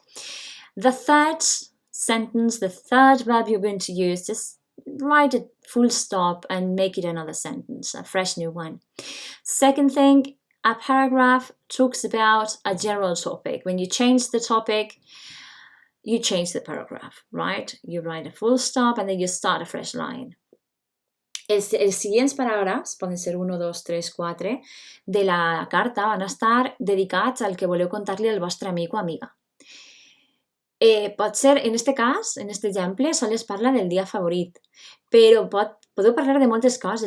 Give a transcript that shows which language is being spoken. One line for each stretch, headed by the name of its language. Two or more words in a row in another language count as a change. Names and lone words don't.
English: The third sentence, the third verb you're going to use, just write a full stop and make it another sentence, a fresh new one. Second thing, a paragraph talks about a general topic. When you change the topic, you change the paragraph, right? You write a full stop and then you start a fresh line.
Catalan: Els següents paràgrafs, poden ser 1, 2, 3, 4, de la carta van estar dedicats al que voleu contar-li al vostre amic o amiga. Pot ser, en este cas, en este exemple, sols parla del dia favorit, però podeu parlar de moltes coses.